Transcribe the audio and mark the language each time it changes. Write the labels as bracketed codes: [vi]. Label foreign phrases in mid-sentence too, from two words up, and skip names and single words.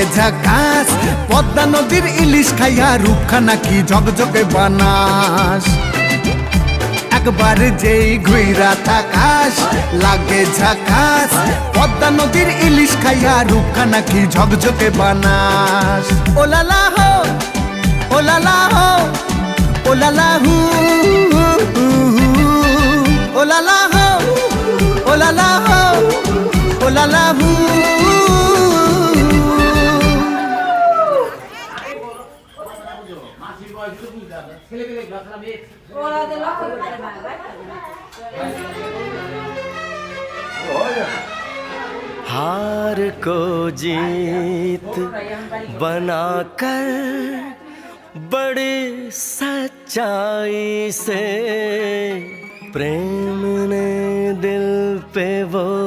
[bn] ঝাকাস পদ্মা নদীর ইলিশ খাইয়া রূপখানা কি ঝকঝকে বানাস একবার যেই ঘুইরা তাকাস লাগে ঝাকাস পদ্মা নদীর ইলিশ খাইয়া রূপখানা কি ঝকঝকে বানাস ওলালা হো ওলালা হো ওলালা হু ওলালা হো ওলালা হো ওলালা হু [hi] हार को जीत बनाकर बड़े सच्चाई से प्रेम ने दिल पे वो